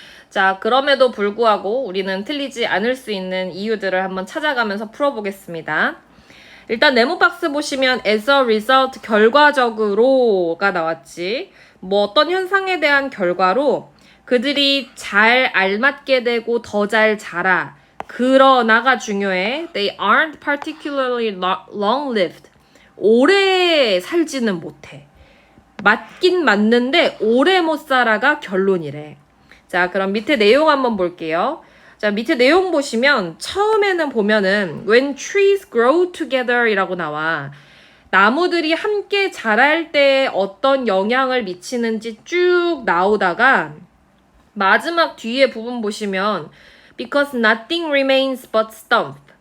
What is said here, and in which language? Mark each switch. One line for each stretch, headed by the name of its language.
Korean: 자, 그럼에도 불구하고 우리는 틀리지 않을 수 있는 이유들을 한번 찾아가면서 풀어보겠습니다. 일단 네모박스 보시면
English: as a result
Korean: 결과적으로가 나왔지. 뭐 어떤 현상에 대한 결과로 그들이 잘 알맞게 되고 더 잘 자라. 그러나가 중요해.
English: They aren't particularly long-lived.
Korean: 오래 살지는 못해. 맞긴 맞는데 오래 못 살아가 결론이래. 자, 그럼 밑에 내용 한번 볼게요. 자, 밑에 내용 보시면 처음에는 보면은
English: when trees grow together
Korean: 이라고 나와. 나무들이 함께 자랄 때 어떤 영향을 미치는지 쭉 나오다가 마지막 뒤에 부분 보시면
English: because nothing remains but stump.